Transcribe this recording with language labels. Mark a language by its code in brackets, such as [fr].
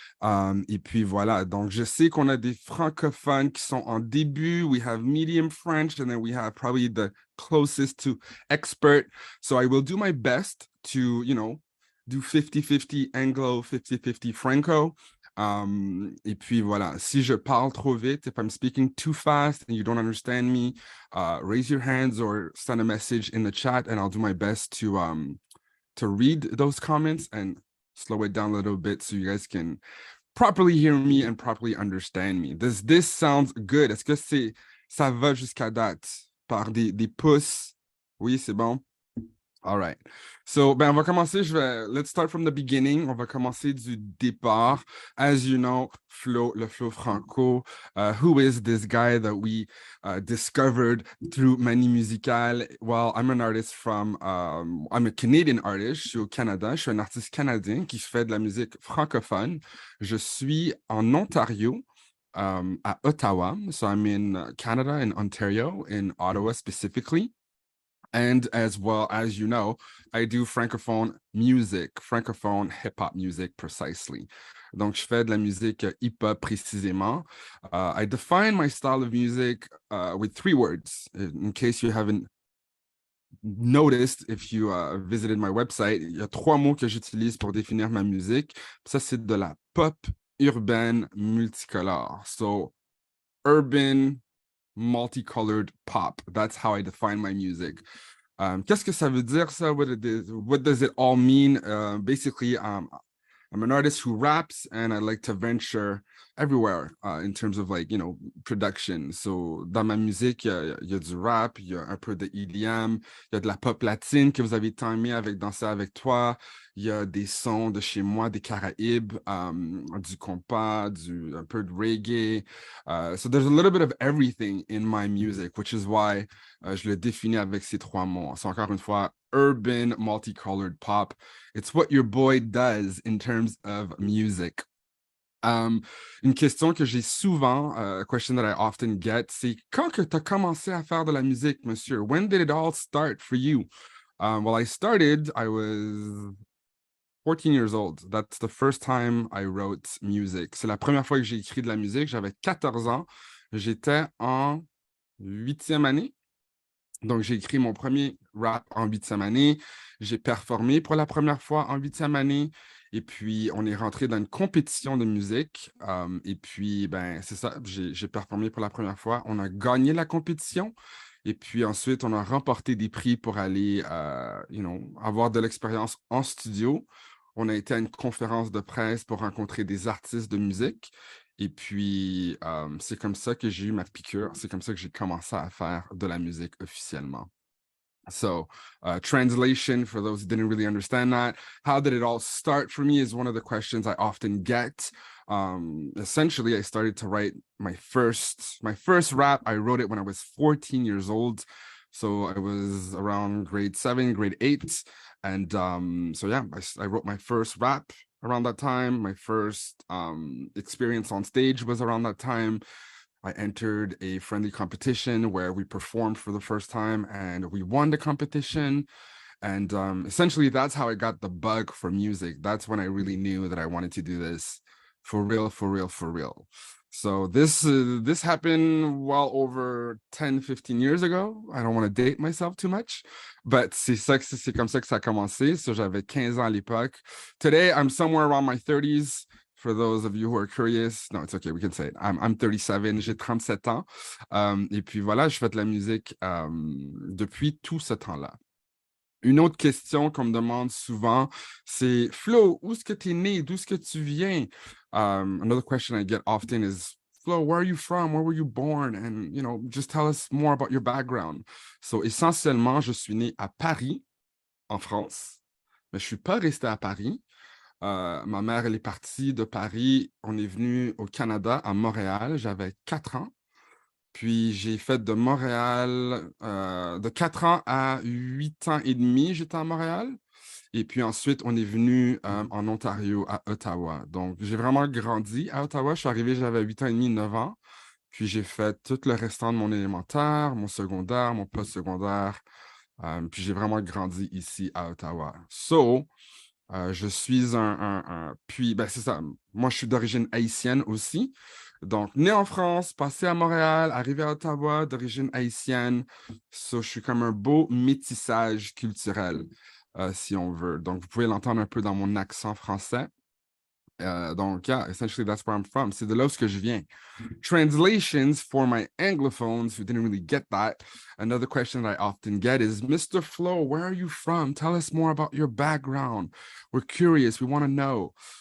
[fr] Et puis voilà, donc je sais qu'on a des francophones qui sont en début. [en] We have medium French, and then we have probably the closest to expert. So I will do my best to, do 50-50 Anglo, 50-50 Franco. [fr] Et puis voilà, si je parle trop vite, [en] if I'm speaking too fast and you don't understand me, raise your hands or send a message in the chat, and I'll do my best to read those comments and slow it down a little bit so you guys can properly hear me and properly understand me. Does this sound good? [fr] Est-ce que ça va jusqu'à date? Par des pouces? Oui, c'est bon? [en] All right. [fr] So, on va commencer. [en] Let's start from the beginning. [fr] On va commencer du départ. [en] As you know, Flo, le Flo Franco, who is this guy that we discovered through Manie Musicale? Well, I'm an artist I'm a Canadian artist. [fr] Je suis au Canada. Je suis un artiste canadien qui fait de la musique francophone. Je suis en Ontario. [en] At Ottawa. So I'm in Canada, in Ontario, in Ottawa specifically. And as well as you know, I do francophone music, francophone hip-hop music precisely. [fr] Donc, je fais de la musique hip-hop précisément. [en] I define my style of music with 3 words. In case you haven't noticed, if you visited my website, [fr] il y a 3 mots que j'utilise pour définir ma musique. Ça, c'est de la pop urbaine multicolore. [en] So, urban, multicolored pop. That's how I define my music. [fr] Qu'est-ce que ça veut dire, ça? [en] What does it all mean? Basically, I'm an artist who raps, and I like to venture everywhere in terms of production. [fr] So, dans ma musique, il y a du rap, il y a un peu de EDM, il y a de la pop latine que vous avez tant aimé avec Danser avec toi. Il y a des sons de chez moi, des Caraïbes, du compas, un peu de reggae. [en] So there's a little bit of everything in my music, which is why [fr] je le définis avec ces 3 mots. C'est encore une fois, [en] urban, multicolored pop. It's what your boy does in terms of music. [fr] Une question que j'ai souvent, [en] a question that I often get, [fr] c'est quand que tu as commencé à faire de la musique, monsieur? [en] When did it all start for you? Well, I was 14 years old. That's the first time I wrote music. [fr] C'est la première fois que j'ai écrit de la musique. J'avais 14 ans. J'étais en 8e année. Donc, j'ai écrit mon premier rap en 8e année. J'ai performé pour la première fois en 8e année. Et puis, on est rentré dans une compétition de musique. Et puis, ben, c'est ça, j'ai performé pour la première fois. On a gagné la compétition. Et puis ensuite, on a remporté des prix pour aller, avoir de l'expérience en studio. On a été à une conférence de presse pour rencontrer des artistes de musique. Et puis, c'est comme ça que j'ai eu ma piqûre. C'est comme ça que j'ai commencé à faire de la musique officiellement. [en] So, translation, for those who didn't really understand that, how did it all start for me is one of the questions I often get. Essentially, I started to write my first rap. I wrote it when I was 14 years old. So I was around grade 7, grade 8. And so yeah, I wrote my first rap around that time. My first experience on stage was around that time. I entered a friendly competition where we performed for the first time and we won the competition. And essentially, that's how I got the bug for music. That's when I really knew that I wanted to do this for real, for real, for real. So this happened well over 10, 15 years ago. I don't want to date myself too much, but [fr] c'est comme ça que ça a commencé. So j'avais 15 ans à l'époque. [en] Today, I'm somewhere around my 30s. For those of you who are curious, no, it's okay, we can say it. I'm 37, [fr] j'ai 37 ans. Et puis voilà, je fais de la musique depuis tout ce temps-là. Une autre question qu'on me demande souvent, c'est Flo, où est-ce que tu es né? D'où est-ce que tu viens? [en] Another question I get often is, Flo, where are you from? Where were you born? And, just tell us more about your background. [fr] So, essentiellement, je suis né à Paris, en France, mais je ne suis pas resté à Paris. Ma mère, elle est partie de Paris. On est venu au Canada, à Montréal. J'avais 4 ans. Puis j'ai fait de Montréal, de 4 ans à 8 ans et demi, j'étais à Montréal. Et puis ensuite, on est venu en Ontario, à Ottawa. Donc, j'ai vraiment grandi à Ottawa. Je suis arrivé, j'avais 8 ans et demi, 9 ans. Puis j'ai fait tout le restant de mon élémentaire, mon secondaire, mon post-secondaire. Puis j'ai vraiment grandi ici à Ottawa. So, je suis puis, ben, c'est ça. Moi, je suis d'origine haïtienne aussi. Donc, né en France, passé à Montréal, arrivé à Ottawa, d'origine haïtienne. So, je suis comme un beau métissage culturel, si on veut. Donc, vous pouvez l'entendre un peu dans mon accent français. [en] Donc, yeah, essentially, that's where I'm from. [fr] C'est de là où je viens. [en] Translations for my Anglophones who didn't really get that. Another question that I often get is, Mr. Flo, where are you from? Tell us more about your background. We're curious. We want to know.